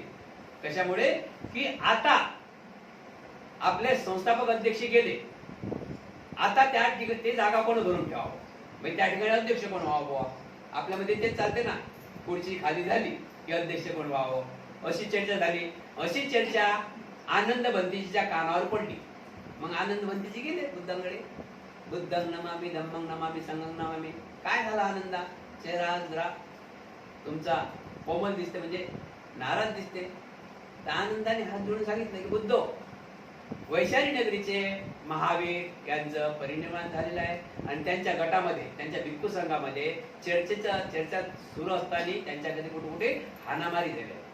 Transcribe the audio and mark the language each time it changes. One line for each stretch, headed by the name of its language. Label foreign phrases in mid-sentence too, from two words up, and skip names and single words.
Marathi: कशामुळे की आता आपले संस्थापक अध्यक्ष गेले, आता त्या ठिकाणी ते जागा कोण धरून ठेवावं, म्हणजे त्या ठिकाणी अध्यक्ष कोण व्हावं. आपल्यामध्ये तेच चालते ना, पुढची खाली झाली की अध्यक्ष कोण व्हावं, अशी चर्चा झाली. अशी चर्चा आनंद भंतीजीच्या कानावर पडली. मग आनंद भंतीजी गेले बुद्धांकडे,
Pali: बुद्धं नमामि धम्मं नमामि संघं नमामि.
Marathi: काय झालं आनंदा? चेहरा जरा तुमचा कोमल दिसते, म्हणजे नाराज दिसते. तर आनंदाने हात जोडून सांगितलं की बुद्धो, वैशाली नगरीचे महावीर यांचं परिनिर्वाण झालेलं आहे आणि त्यांच्या गटामध्ये, त्यांच्या भिक्खू संघामध्ये चर्चा सुरू असताना त्यांच्याकडे कुठे हाणामारी झाली आहे.